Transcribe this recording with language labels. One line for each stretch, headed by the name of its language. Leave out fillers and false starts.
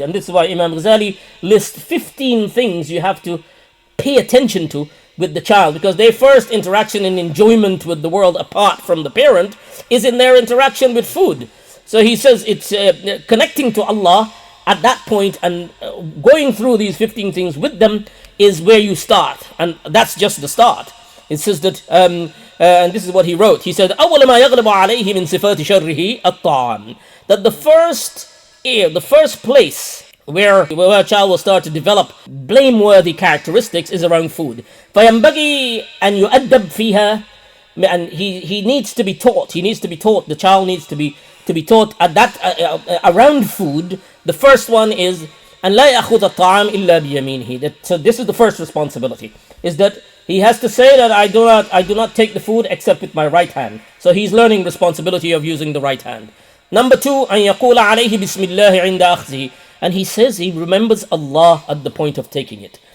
English: And this is why Imam Ghazali lists 15 things you have to pay attention to with the child, because their first interaction and enjoyment with the world apart from the parent is in their interaction with food. So he says it's connecting to Allah at that point, and going through these 15 things with them is where you start, and that's just the start. It says that, and this is what he wrote. He said,
Arabic: أول ما يغلب عليه من صفات شره الطعام.
English: That the first place where a child will start to develop blameworthy characteristics is around food.
Arabic: فينبغي أن يؤدب فيها,
English: and he needs to be taught. The child needs to be taught at that around food. The first one is
Arabic: أن لا يأخذ الطعام إلا بيمينه.
English: So this is the first responsibility, is that he has to say that I do not take the food except with my right hand. So he's learning responsibility of using the right hand. Number 2,
Arabic: أن يقول عليه بسم الله عند أخذه,
English: and he says he remembers Allah at the point of taking it.